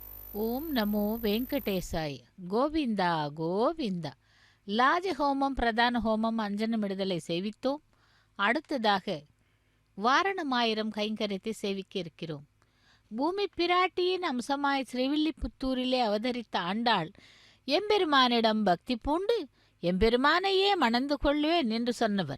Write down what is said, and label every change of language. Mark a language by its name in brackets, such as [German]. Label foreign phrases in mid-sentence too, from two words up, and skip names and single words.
[Sanskrit] ఓం నమో వెంకటేశాయ. గోవింద గోவிந்த. [Tamil] லாஜஹோமம் பிரதான ஹோமம் அஞ்சனமிடுதலை சேவித்தோம். அடுத்ததாக வாரணமாயிரம் கைங்கரியத்தை சேவிக்க இருக்கிறோம். பூமி பிராட்டியின் அம்சமாய் ஸ்ரீவில்லிபுத்தூரிலே அவதரித்த ஆண்டாள் எம்பெருமானிடம் பக்தி பூண்டு எம்பெருமானையே மணந்து கொள்வேன் என்று சொன்னவர்.